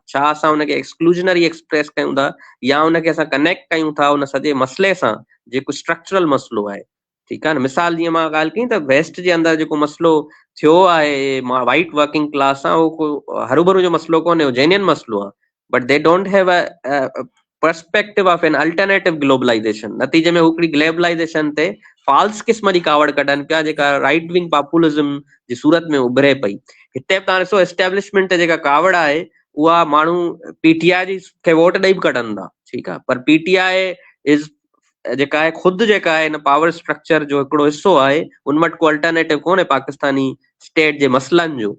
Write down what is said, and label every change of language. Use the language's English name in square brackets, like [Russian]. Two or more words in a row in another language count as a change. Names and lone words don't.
[Sindhi] छा असां हुनखे [English] exclusionary express [Sindhi] कयूं था या हुनखे असां कनेक्ट कयूं था उन सॼे मसइले सां जेको स्ट्रक्चरल मसइलो आहे। ठीकु आहे न। मिसाल जीअं मां ॻाल्हि कई त वेस्ट जे अंदरि जेको मसइलो थियो आहे [English] white working class [Sindhi] सां, उहो को हरूभरू जो मसइलो कोन्हे, उहो जेन्युइन मसइलो आहे, [English] but they don't have a perspective of an alternative globalization. [Sindhi] नतीजे में हिकिड़ी ग्लोबलाइजेशन ते फॉल्स क़िस्म जी कावड़ कढनि पिया जेका [English] right wing populism [Sindhi] जी सूरत में उभरे पई। हिते बि तव्हां ॾिसो एस्टेब्लिशमेंट ते जेका कावड़ आहे उहा माण्हू पीटीआई जी खे वोट ॾेई बि कढनि था, ठीकु आहे, पर पीटीआई इज़ जेका आहे ख़ुदि जेका आहे हिन [English] power structure [Sindhi] जो हिकिड़ो हिसो आहे, उन वटि को अल्टरनेटिव कोन्हे [English] Pakistani state [Sindhi] जे मसइलनि जो।